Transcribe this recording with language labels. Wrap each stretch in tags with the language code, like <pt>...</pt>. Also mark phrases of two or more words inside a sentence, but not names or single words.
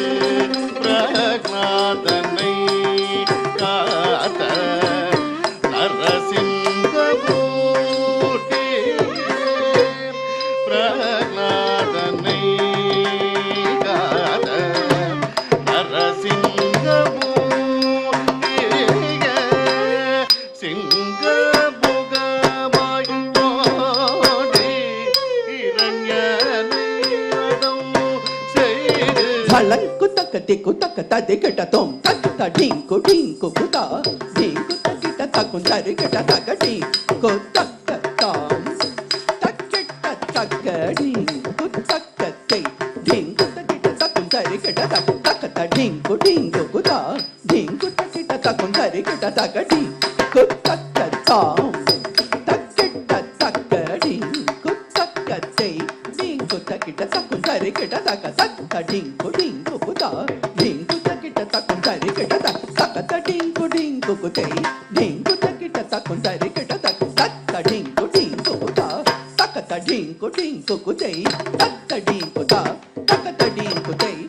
<ta>பிரகலாதனை காத்த நரசிங்கபூதிகே பிரகலாதனை காத நரசிங்கபூதிகே சிங்கமுகமாய் தோன்றி இரண்யனை வதம் செய்து Salanku taka tiku taka tadi kita tom taka dinku dinku kuta dinku takita takun tari kita taka dinku taka tom takita taka dinku taka te dinku takita takun tari kita taka dinku dinku kuta dinku takita takun tari kita taka dinku taka tom takita taka dinku taka te dinku takita takun tari kita taka dinku dinku kuta dinku takita takun tari kita taka dinku dinku kuta dinku takita takun tari kita taka dinku dinku kuta taka dinku dinku kuta taka dinku ta taka dinku te</ta>